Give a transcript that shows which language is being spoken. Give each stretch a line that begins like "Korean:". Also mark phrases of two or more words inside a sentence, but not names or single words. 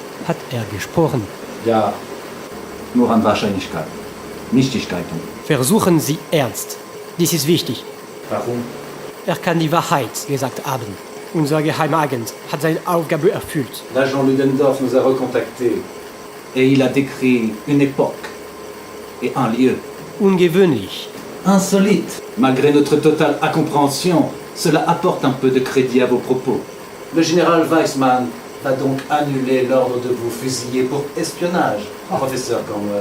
German: Hat gesprochen? Ja, nur an Wahrscheinlichkeiten. Nichtigkeiten. Versuchen Sie ernst. Dies ist wichtig. Warum? Er kann die Wahrheit gesagt haben. Unser Geheimagent hat seine Aufgabe erfüllt.
French: L'agent Ludendorff nous a recontactés et il a décrit une époque et un lieu.
German: Ungewöhnlich.
French: Insolite. Malgré notre totale incompréhension, cela apporte un peu de crédit à vos propos. Le général Weissman va donc annuler l'ordre de vous fusiller pour espionnage, professeur Cornwell.